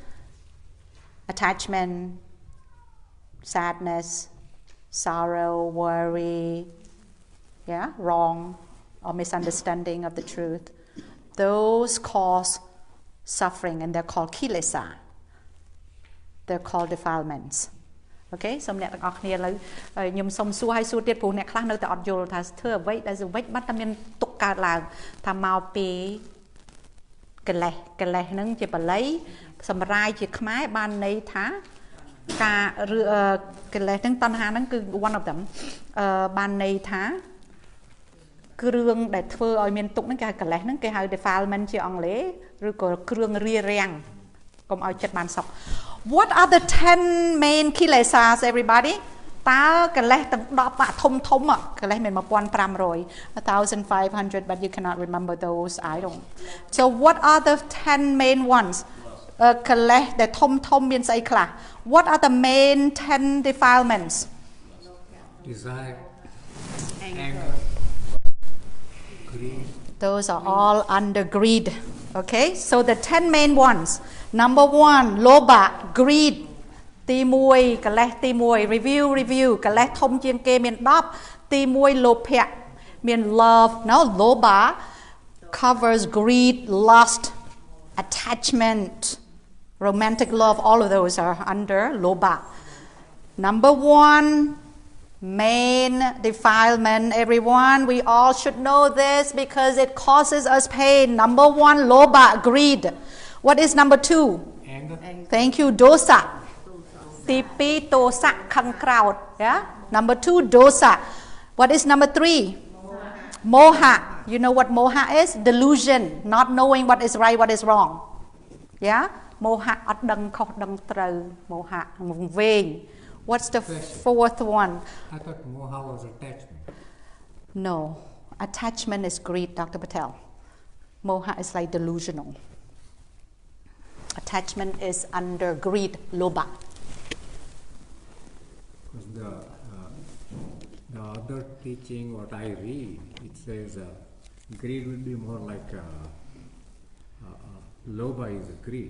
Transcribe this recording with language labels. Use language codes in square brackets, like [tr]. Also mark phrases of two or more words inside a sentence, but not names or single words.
[en] Attachment, sadness, sorrow, worry, yeah, wrong or misunderstanding of the truth. Those cause suffering and they're called kilesa. They're called defilements. [km] Okay, សូមអ្នកទាំងអស់គ្នាឥឡូវខ្ញុំសូមសួរឲ្យសួរទៀតព្រោះអ្នកខ្លះនៅតែអត់យល់ថាធ្វើអ្វីដែល អ្វីបាត់តែមានទុកកើតឡើងថាមកពីកិលេសហ្នឹងជាបាលីសម្រាយជាខ្មែរបានន័យថាការកិលេសហ្នឹងតណ្ហាហ្នឹងគឺ [en] one of them [km] បានន័យថាគ្រឿងដែលធ្វើឲ្យមានទុកហ្នឹងគេហៅកិលេសហ្នឹងគេហៅ defilement ជាអង់គ្លេសឬក៏គ្រឿងរារាំងកុំឲ្យចិត្តបានសុខ [en] What are the 10 main kilesas, everybody? [km] តើកិលេសទាំង10ធំកិលេសមាន1500 1500 [en] but you cannot remember those. I don't. So what are the 10 main ones? [km] កិលេសដែលធំមានស្អីខ្លះ [en] What are the main 10 defilements? Desire, anger, greed. Those are all under greed. Okay, so the 10 main ones. Number 1, loba, greed. [km] ទី1 កិលេសទី1 review កិលេសធំជាងគេមាន10ទី1លោភៈមាន love. [en] No, loba covers greed, lust, attachment, romantic love. All of those are under loba. Number 1, main defilement, everyone. We all should know this because it causes us pain. Number 1, loba, greed. What is number 2? Anger. Thank you, dosa. [km] ទី2 ទោសៈខឹងក្រោធ yeah? [en] Number 2, dosa. What is number 3? Moha. You know what moha is? Delusion, not knowing what is right, what is wrong. Yeah? [km] Moha អត់ដឹងខុសដឹងត្រូវ moha វង្វេង [en] What's the fourth one? I thought moha was attachment. No, attachment is greed, Dr. Patel. Moha is like delusional. Attachment is under greed, lobha. Because the other teaching, what I read, it says greed will be more like lobha is greed.